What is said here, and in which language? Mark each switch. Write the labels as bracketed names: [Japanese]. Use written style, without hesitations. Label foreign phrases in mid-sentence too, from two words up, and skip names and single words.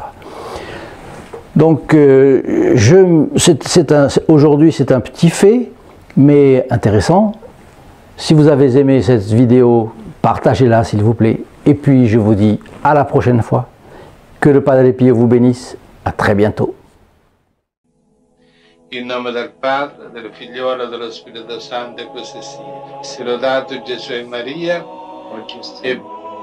[French] Donc, aujourd'hui, c'est un petit fait, mais intéressant. Si vous avez aimé cette vidéo, partagez-la, s'il vous plaît. Et puis, je vous dis à la prochaine fois. Que le Padre Pio vous bénisse. À très bientôt. [Italian] In nome del Padre, del Figliolo e dello Spirito Santo, e così sia. Sia lodato Gesù e Maria, e